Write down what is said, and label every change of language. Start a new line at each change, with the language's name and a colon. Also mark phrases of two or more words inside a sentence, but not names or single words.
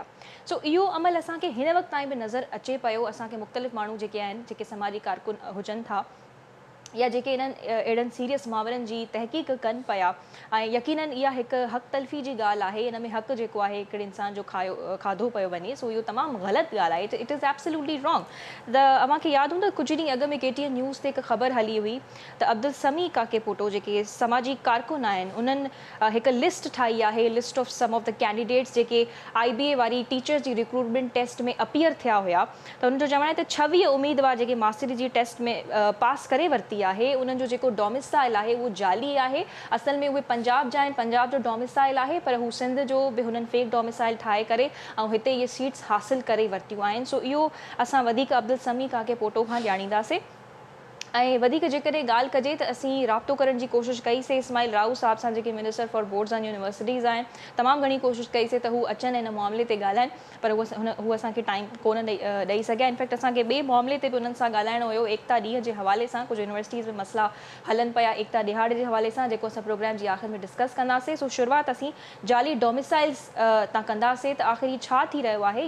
Sindhi: सो इहो अमल असांखे हिन वक़्त ताईं बि नज़र अचे पियो। असांखे मुख़्तलिफ़ माण्हू जेके आहिनि, जेके समाजी कारकुन हुजनि था या जेके इन्हनि अहिड़नि सीरियस मामलनि जी तहक़ीक़ कनि पिया, ऐं यकीनन इहा हिकु हक़ तलफ़ी जी ॻाल्हि आहे। इन में हक़ जेको आहे हिकिड़े इंसान जो खाधो पियो वञे, सो इहो तमामु ग़लति ॻाल्हि आहे।
English: It is absolutely wrong.
Sindhi: अव्हांखे यादि हूंदो कुझु ॾींहं अॻु में KTN न्यूज़ ते हिकु ख़बर हली हुई त अब्दुल समी काके पोटो जेके समाजी कारकुन आहिनि उन्हनि हिकु लिस्ट ठाही आहे,
English: list of some of the candidates
Sindhi: जेके IBA वारी टीचर्स जी
English: recruitment test
Sindhi: में अपीयर थिया हुया, त उन्हनि जो चवणु आहे त 26 उम्मीदवार जेके मास्टरी जी टेस्ट में पास करे वरिती आहे, उन्हनि जो जेको डोमिसाइल आहे उहो जाली आहे। असल में उहे पंजाब जा आहिनि, पंजाब जो डोमिसाइल आहे, पर हू सिंध जो बि हुननि
English: fake domicile
Sindhi: ठाहे करे ऐं हिते इहे सीट्स हासिल करे वरितियूं आहिनि। सो इहो असां वधीक अब्दुल समी काके पोटो खां ॼाणींदासीं। ऐं वधीक जेकॾहिं ॻाल्हि कजे त असीं राब्तो करण जी कोशिशि कईसीं इस्माइल राउ साहिब सां, जेके
English: minister for boards and universities
Sindhi: आहिनि। तमामु घणी कोशिशि कईसीं त हू अचनि हिन मामले ते ॻाल्हाइनि, पर हू असांखे टाइम कोन ॾेई सघिया। इनफैक्ट असांखे ॿिए मामले ते बि उन्हनि सां ॻाल्हाइणो हुयो, एकता ॾींहं जे हवाले सां। कुझु यूनिवर्सिटीज़ में मसइला हलनि पिया एकता ॾिहाड़ जे हवाले सां, जेको असां प्रोग्राम जी आख़िर में डिस्कस कंदासीं। सो शुरूआति असीं जाली डोमिसाइल्स तां कंदासीं त आख़िर ही छा थी रहियो आहे।